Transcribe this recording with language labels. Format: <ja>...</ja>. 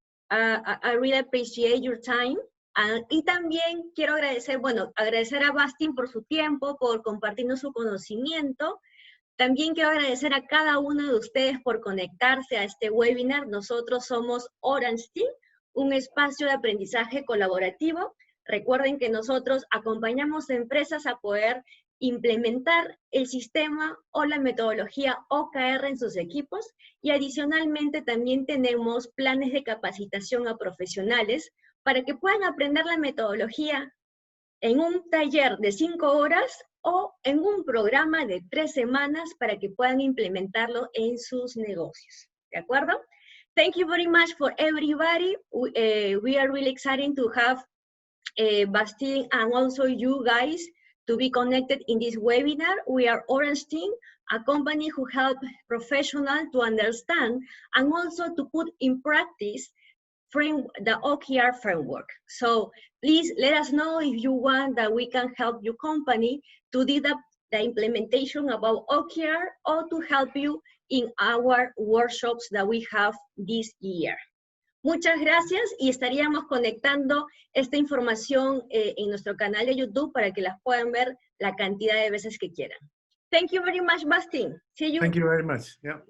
<en>I really appreciate your time.</en> <es>Y también quiero agradecer, agradecer a Bastin por su tiempo, por compartirnos su conocimiento. También quiero agradecer a cada uno de ustedes por conectarse a este webinar. Nosotros somos Orange Team, un espacio de aprendizaje colaborativo. Recuerden que nosotros acompañamos a empresas a poder implementar el sistema o la metodología OKR en sus equipos, y adicionalmente también tenemos planes de capacitación a profesionales para que puedan aprender la metodología en un taller de 5 horas o en un programa de 3 semanas para que puedan implementarlo en sus negocios. ¿De acuerdo?</es> <en>Thank you very much for everybody. We are really excited to have Bastin and also you guys to be connected in this webinar. We are Orange Team, a company who help professionals to understand and also to put in practice the OKR framework. So please let us know if you want that we can help your company to do the implementation about OKR or to help you in our workshops that we have this year.</en> <es>Muchas gracias, y estaríamos conectando esta información en nuestro canal de YouTube para que las puedan ver la cantidad de veces que quieran.</es> <en>Thank you very much, Bastin. See you. Thank you very much. Yeah.</en>